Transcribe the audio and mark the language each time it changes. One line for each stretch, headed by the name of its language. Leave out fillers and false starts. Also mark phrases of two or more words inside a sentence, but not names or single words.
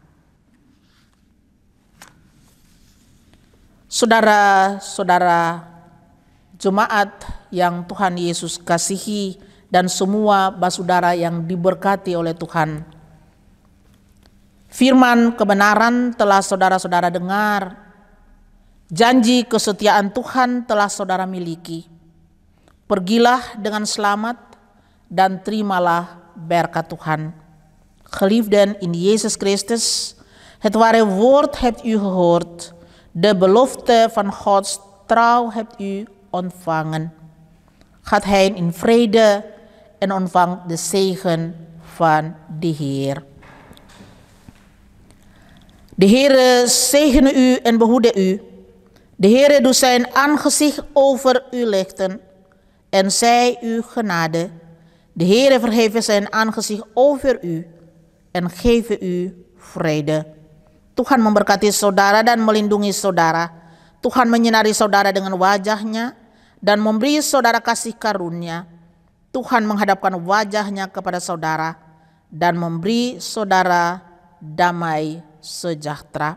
Indonesian: Saudara-saudara jemaat yang Tuhan Yesus kasihi dan semua basudara yang diberkati oleh Tuhan, firman kebenaran telah saudara-saudara dengar, janji kesetiaan Tuhan telah saudara miliki. Pergilah dengan selamat dan terimalah berkat Tuhan.
Dutch: Geliefden in Jezus Christus, het ware woord hebt u gehoord. De belofte van Gods trouw hebt u ontvangen. Gaat heen in vrede en ontvang de zegen van de Heer. De Heere zegene u en behoede u. De Heere doet zijn aangezicht over u lichten en zij u genade. De Heere verheven zijn aangezicht over u en geven u vrede.
Indonesian: Tuhan memberkati saudara dan melindungi saudara. Tuhan menyinari saudara dengan wajahnya dan memberi saudara kasih karunia. Tuhan menghadapkan wajahnya kepada saudara dan memberi saudara damai sejahtera.